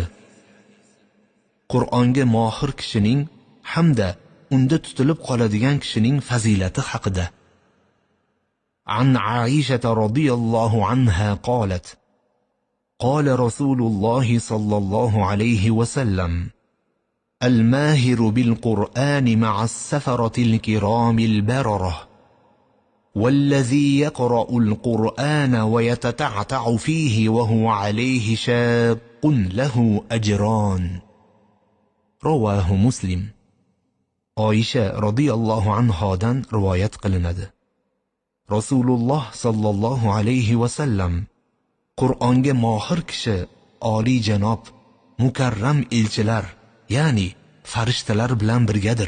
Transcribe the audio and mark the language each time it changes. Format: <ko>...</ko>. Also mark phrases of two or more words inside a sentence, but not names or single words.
<uz>Qur'onga mohir kishining hamda unda tutilib qoladigan kishining fazilati haqida.</uz> <ar>عن عائشة رضي الله عنها قالت: قال رسول الله صلى الله عليه وسلم: الماهر بالقرآن مع السفرة الكرام البررة. والذي يقرأ القرآن ويتتعتع فيه وهو عليه شاق له أجران. رواه مسلم.</ar> <uz>Oysha radhiyallohu anhodan rivoyat qilinadi. Rasululloh</uz> <ar>صلى الله عليه وسلم:</ar> <uz>Qur'onga mohir kishi oliy janob, mukarram elchilar, ya'ni farishtalar bilan birgadir.</uz>